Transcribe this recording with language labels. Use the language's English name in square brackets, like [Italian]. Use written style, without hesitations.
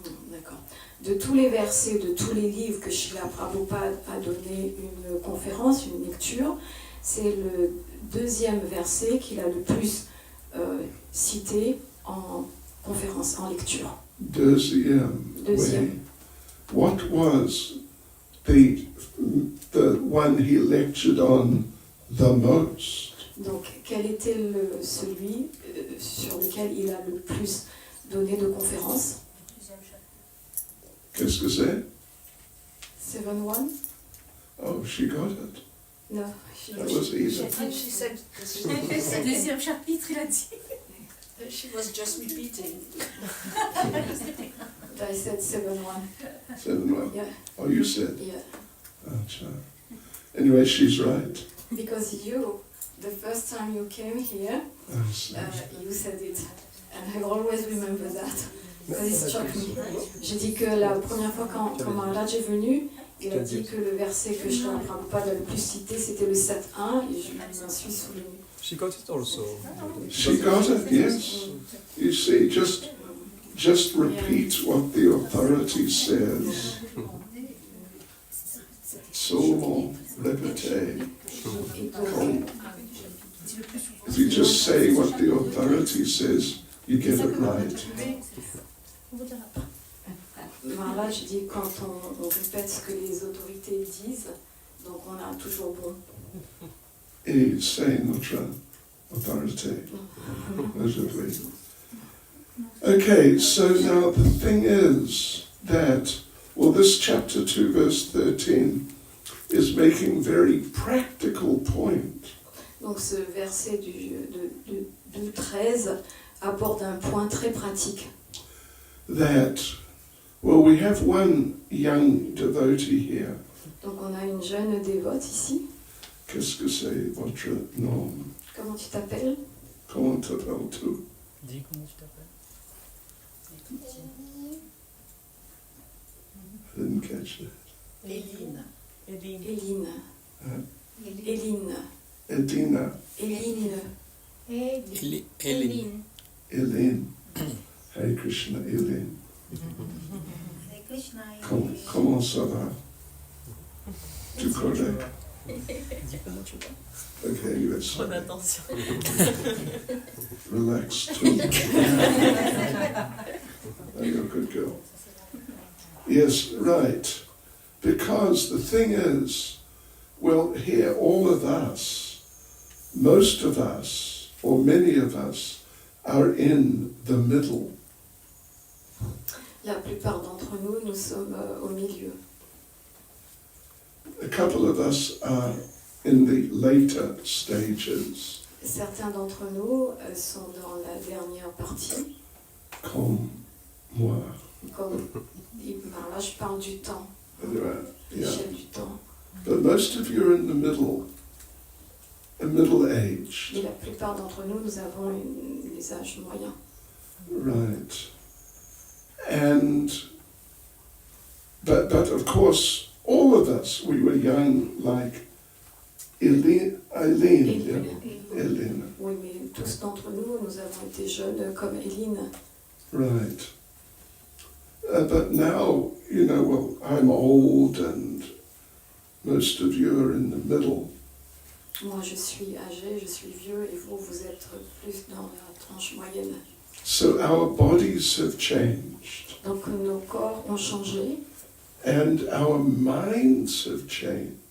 [French] D'accord. De tous les versets, de tous les livres que Srila Prabhupada a donné une conférence, une lecture, c'est le deuxième verset qu'il a le plus cité en conférence, en lecture. Deuxième. Deuxième. [English] Way. What was the one he lectured on the most. [French] Donc, quel était celui sur lequel il a le plus donné de conférences? Qu'est-ce que c'est? 7-1? [English] Oh, she got it. No, she That was easy. She said, [French] Deuxième chapitre, il a dit. [English] she was just repeating. I said 7-1. 7-1. Yeah, Oh, you said. yeah. Oh, child. Anyway, she's right. Because you, the first time you came here, Oh, so- you said it. And I always remember that. Because it struck me. [French] J'ai dit que la première fois quand Maharaj est venu, il a dit que le verset que Srila Prabhupada a le plus cité, c'était le 7.1, et je m'en suis souvenu. [English] She got it also. She got it, yes. You see, just repeat what the authority says. [French] Seulement répéter. [English] If you just say what the authority says, you get it right. [French] Maharaj dit quand on répète ce que les autorités disent, donc on a toujours bon. Et c'est notre authority. Aujourd'hui. [English] Okay, so now the thing is that, well, this chapter 2, verse 13 is making very practical point. [French] Donc ce verset du 13 aborde un point très pratique. [English] That, well, we have one young devotee here. [French] Donc on a une jeune dévote ici. Qu'est-ce que c'est votre nom? Comment tu t'appelles? Comment t'appelles-tu? Dis comment tu t'appelles. [English] I didn't catch that. Eline. Éline. Hein? Éline. Edina. Éline. Eileen. Eileen. Hare Krishna, Eileen. Hare Krishna. [French] Comment ça va? Tu connais? Dis comment tu vas. [English] Okay, let's [French] Prends attention. [English] relax too. Oh, you're a good girl. Yes, right. Because the thing is, well, here all of us, most of us, or many of us, are in the middle. [French] La plupart d'entre nous, nous sommes au milieu. [English] A couple of us are in the later stages, [French] Certains d'entre nous sont dans la dernière partie, comme moi. comme là je parle du temps, [English] Yeah. [French] l'échelle du temps. [English] But most of you are in the middle age. [French] Et la plupart d'entre nous, nous avons les âges moyens. [English] Right. And, but of course, all of us, we were young like Eileen. [French] Oui, mais tous d'entre nous, nous avons été jeunes comme Éline. [English] Right. But now, you know, well, I'm old and most of you are in the middle. [French] Moi, je suis âgée, je suis vieux, et vous, vous êtes plus dans la tranche moyenne. [English] So our bodies have changed [French] Donc nos corps ont changé, [English] and our minds have changed.